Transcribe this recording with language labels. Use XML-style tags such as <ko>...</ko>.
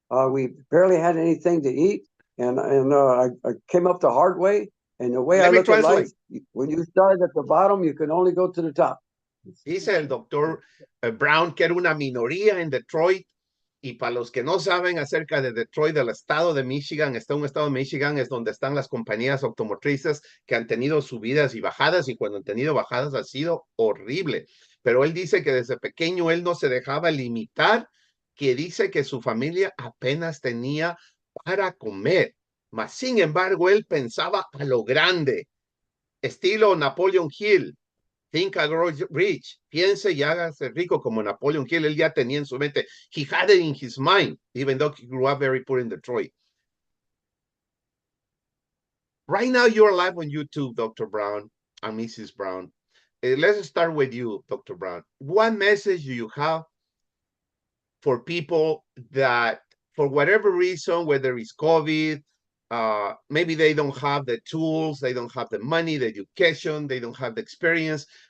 <en>We barely had anything to eat, and I came up the hard way. And the way I look at life, when you start at the bottom, you can only go to the top.</en> <es>Dice el doctor Brown que era una minoría en Detroit. Y para los que no saben acerca de Detroit, del estado de Michigan, un estado de Michigan es donde están las compañías automotrices que han tenido subidas y bajadas, y cuando han tenido bajadas ha sido horrible. Pero él dice que desde pequeño él no se dejaba limitar, que dice que su familia apenas tenía para comer. Mas, sin embargo, él pensaba a lo grande, estilo Napoleon Hill.</es> <en>Think and grow rich.</en> <es>Piense y hágase rico como Napoleon Hill. Él ya tenía en su mente.</es> <en>He had it in his mind, even though he grew up very poor in Detroit. Right now, you're live on YouTube, Dr. Brown and Mrs. Brown. Let's start with you, Dr. Brown. What message do you have for people that, for whatever reason, whether it's COVID, maybe they don't have the tools, they don't have the money, the education, they don't have the experience.</en>